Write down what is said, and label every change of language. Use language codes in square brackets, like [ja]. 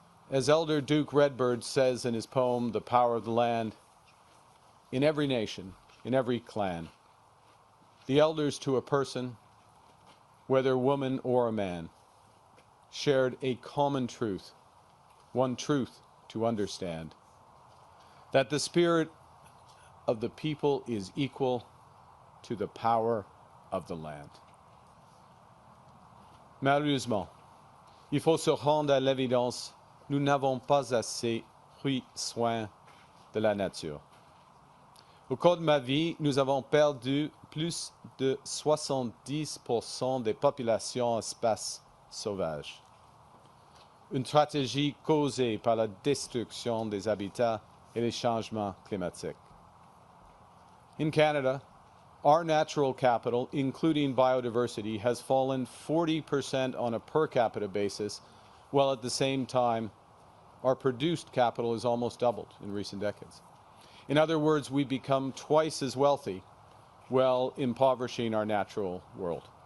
[en] As Elder Duke Redbird says in his poem, The Power of the Land, in every nation, in every clan, the elders to a person, whether woman or a man, shared a common truth, one truth to understand, that the spirit of the people is equal to the power of the land. [fr] Malheureusement, il faut se rendre à l'évidence, nous n'avons pas assez pris soin de la nature. Au cours de ma vie, nous avons perdu plus de 70% des populations espaces sauvages. Une stratégie causée par la destruction des habitats et les changements climatiques. [en] In Canada, our natural capital, including biodiversity, has fallen 40% on a per capita basis, while at the same time, our produced capital has almost doubled in recent decades. In other words, we've become twice as wealthy while impoverishing our natural world.